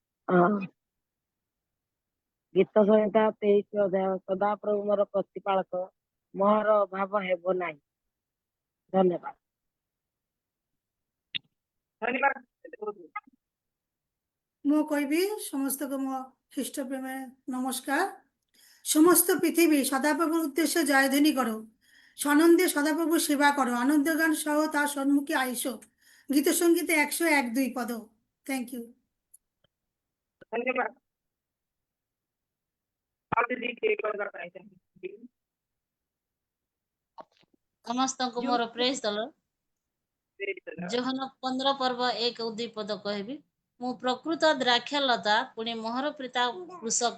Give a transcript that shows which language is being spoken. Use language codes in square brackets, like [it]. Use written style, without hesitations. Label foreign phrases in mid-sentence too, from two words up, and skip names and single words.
[or] ଗୀତ ସଂହିତା 23 ଅଧ୍ୟାୟ। ସଦାପ୍ରଭୁ ମୋର ପ୍ରତିପାଳକ, ମୋହର ଅଭାବ ହେବ ନାହିଁ। ଧନ୍ୟବାଦ। ଧନ୍ୟବାଦ। ମୁଁ କହିବି ସମସ୍ତଙ୍କୁ ମୋ ଖ୍ରୀଷ୍ଟ ପ୍ରେମে নমস্কার। [bn] সমস্ত পৃথিবী সদাপ্রভুর উদ্দেশ্যে জয়ধ্বনি করো, সনন্দে সদাপ্রভু সেবা করো, আনন্দ গান সহ তার সম্মুখে আইসো। গীতসঙ্গীতে 101-2 পদ। [en] Thank you. [or] ଧନ୍ୟବାଦ। ଆଉ ଦିଦି କିଏ କରିବା ପାଇଁ ଚାହିଁବେ? ସମସ୍ତଙ୍କୁ ମୋର [en] praise the Lord. [or] ଯୋହନ 15 ପର୍ବ 1-2 ପଦ କହିବି। ମୁଁ ପ୍ରକୃତ ଦ୍ରାକ୍ଷାଲତା, ପୁଣି ମୋହର ପିତା କୃଷକ।